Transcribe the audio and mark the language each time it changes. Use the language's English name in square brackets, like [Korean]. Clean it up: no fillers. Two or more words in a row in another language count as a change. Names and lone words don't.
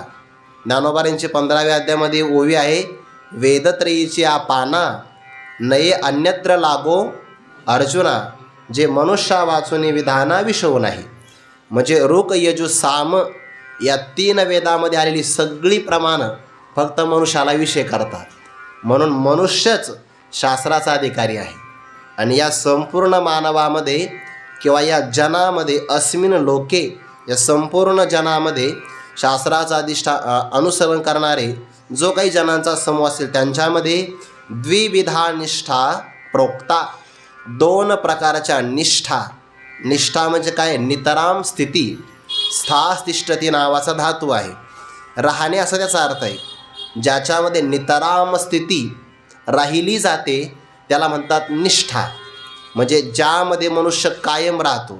[Marathi] ज्ञानोबांची 15व्या अध्यायामध्ये ओवी आहे, वेदत्रयीची पाना नये अन्यत्र लागो अर्जुना, जे मनुष्या वाचून विधाना विषव नाही. म्हणजे ऋक यजु साम या 3 वेदामध्ये आलेली सगळी प्रमाणं फक्त मनुष्याला विषय करतात. म्हणून मनुष्यच शास्त्राचा अधिकारी आहे. आणि या संपूर्ण मानवामध्ये किंवा या जनामध्ये, [Sanskrit] अस्मिन लोके [Marathi] या संपूर्ण जनामध्ये शास्त्राचा अनुसरण करणारे जो काही जनांचा समूह असेल त्यांच्यामध्ये [Sanskrit] द्विविधा निष्ठा प्रोक्ता, [Marathi] 2 प्रकारच्या निष्ठा. निष्ठा म्हणजे काय? नितराम स्थिती. स्थास्तिष्ठती नावाचा धातू आहे, राहणे असा त्याचा अर्थ आहे. ज्याच्यामध्ये नितराम स्थिती राहिली जाते त्याला म्हणतात निष्ठा. म्हणजे ज्यामध्ये मनुष्य कायम राहतो.